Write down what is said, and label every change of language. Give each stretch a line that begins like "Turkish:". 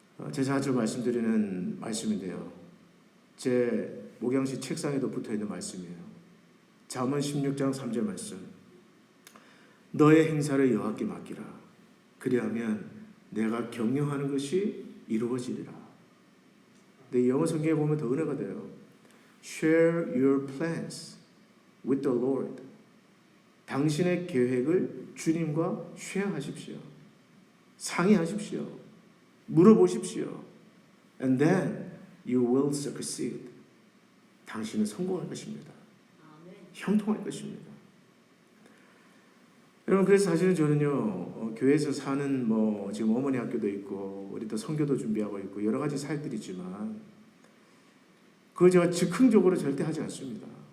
Korean: 제가 자주 말씀드리는 말씀인데요, 제 목양식 책상에도 붙어있는 말씀이에요. 잠언 16장 3절 말씀. 너의 행사를 여호와께 맡기라. 그리하면 내가 경영하는 것이 이루어지리라. 근데 영어 성경에 보면 더 은혜가 돼요.
English: Share your plans with the Lord.
Korean: 당신의 계획을 주님과 쉐어하십시오. 상의하십시오. 물어보십시오.
English: And then you will succeed.
Korean: 당신은 성공할 것입니다. 형통할 것입니다. 여러분, 그래서 사실은 저는요, 교회에서 사는 지금 어머니 학교도 있고 우리 또 선교도 준비하고 있고 여러 가지 사역들이 있지만 그걸 제가 즉흥적으로 절대 하지 않습니다.